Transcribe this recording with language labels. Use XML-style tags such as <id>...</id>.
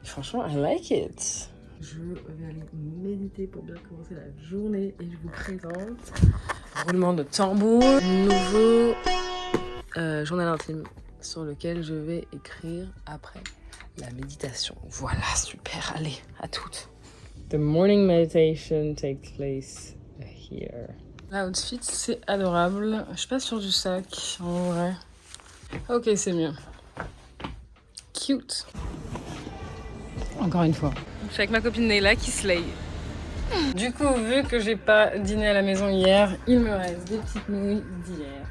<fr>Franchement,</fr> <en>I like it.</en> <fr>Je vais aller méditer pour bien commencer la journée et je vous présente roulement de tambour, nouveau journal intime sur lequel je vais écrire après la méditation. Voilà, super, allez, à toutes.</fr> <en>The morning meditation takes place here.</en> <fr>L'outfit, c'est adorable. Je suis pas sûre du sac, en vrai. Ok, c'est mieux.</fr> <en>Cute.</en> <fr>Encore une fois. Je suis avec ma copine Neila qui slay. Du coup, vu que j'ai pas dîné à la maison hier, il me reste des petites nouilles d'hier.</fr>